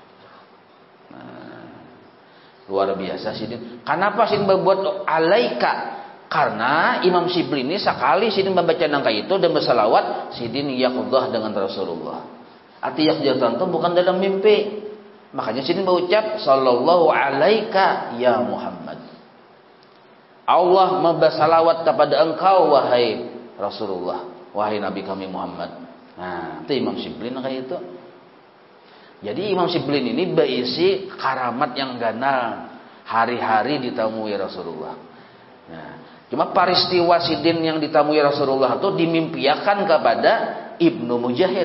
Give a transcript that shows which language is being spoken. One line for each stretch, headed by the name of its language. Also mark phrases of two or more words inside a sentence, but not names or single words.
Banjar: Luar biasa sidin. Kenapa sidin berbuat alaika? Karena Imam Sibli ini sekali sidin membaca nangka itu dan bersalawat, sidin yaqdhah dengan Rasulullah. Arti yaqdhah itu bukan dalam mimpi. Makanya sidin berucap
Arabic: sallallahu alaika ya Muhammad.
Banjar: Allah membasalawat kepada engkau wahai Rasulullah, wahai Nabi kami Muhammad. Nah, itu Imam Sibli nangka itu. Jadi Imam Siblin ini berisi karamat yang ganal, hari-hari ditemui Rasulullah. Nah, cuma peristiwa sidin yang ditemui Rasulullah itu dimimpiakan kepada Ibnu Mujahid.